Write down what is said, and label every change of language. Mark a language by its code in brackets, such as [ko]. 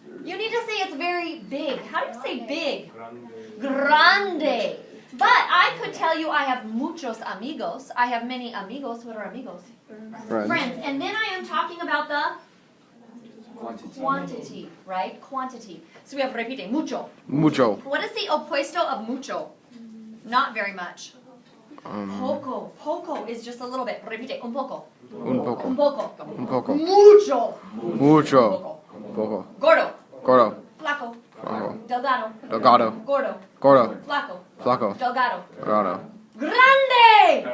[en] You need to say it's very big. How do you say big? Grande. But I could tell you I have [es] muchos amigos. [en] I have many amigos. What are amigos? Friends. And then I am talking about the quantity, right? Quantity. So we have repite, mucho. Mucho. What is the opuesto of mucho? Not very much. Poco. Poco is just a little bit. [es] Repite, un poco. Un poco. Un poco. Un poco. Mucho. Mucho. Poco. Gordo. Gordo. Flaco. Flaco. Delgado. Delgado. Gordo. Gordo. Flaco. Flaco. Delgado. Delgado. Grande.